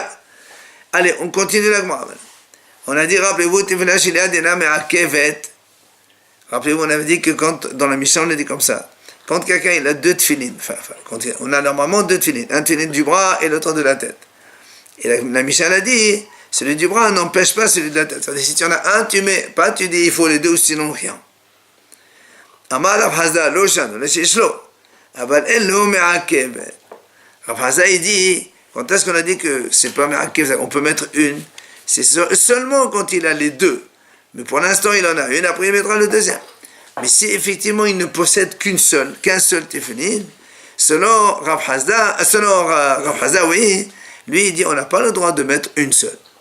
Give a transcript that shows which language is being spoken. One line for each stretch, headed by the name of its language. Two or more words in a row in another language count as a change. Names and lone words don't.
French: Allez, on continue la Gemara. On a dit, rappelez-vous, rappelez-vous, on avait dit que dans la mission, on a dit comme ça. Quand quelqu'un il a 2 tefilines, on a normalement 2 tefilines, un tefilin du bras et l'autre de la tête. Et la Mishnah a dit, celui du bras n'empêche pas celui de la tête. C'est-à-dire, si tu en as un, tu mets pas, tu dis il faut les 2 ou sinon rien.
Hebrew: אמר רב חסדא, לא שנו, אלא שיש לו. אבל אין לו מעכב.
French: Rav Hazda, il dit, quand est-ce qu'on a dit que c'est pas me'akev, on peut mettre une, c'est seulement quand il a les 2. Mais pour l'instant, il en a une, après il mettra le deuxième. Mais si effectivement il ne possède qu'un seul tefillin, selon Rav Hazda, oui, lui il dit on n'a pas le droit de mettre une seule.